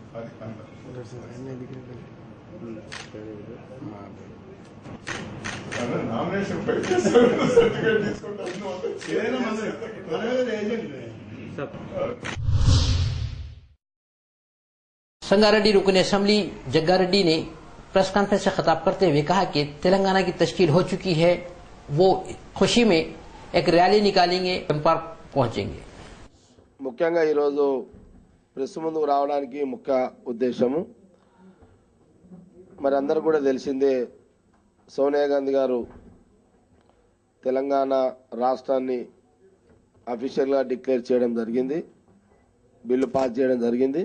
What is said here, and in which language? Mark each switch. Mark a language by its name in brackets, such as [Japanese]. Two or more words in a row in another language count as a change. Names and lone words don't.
[Telugu] నామినేషన్ [Urdu] سنگاریڈی رکن اسمبلی جگاریڈی نے [English] press conference [Urdu] سے خطاب کرتے ہوئے کہا کہ تلنگانہ کی تشکیل ہو چکی ہے، وہ خوشی میں ایک ریلی نکالیں گے، پارک پہنچیں گے. [Telugu] ముఖ్యంగా ఈరోజు ప్రెస్ ముందుకు రావడానికి ముఖ్య ఉద్దేశము మరి అందరూ కూడా తెలిసిందే, సోనియా గాంధీ గారు తెలంగాణ రాష్ట్రాన్ని [English] officially declare [Telugu] చేయడం జరిగింది, [English] bill pass [Telugu] చేయడం జరిగింది।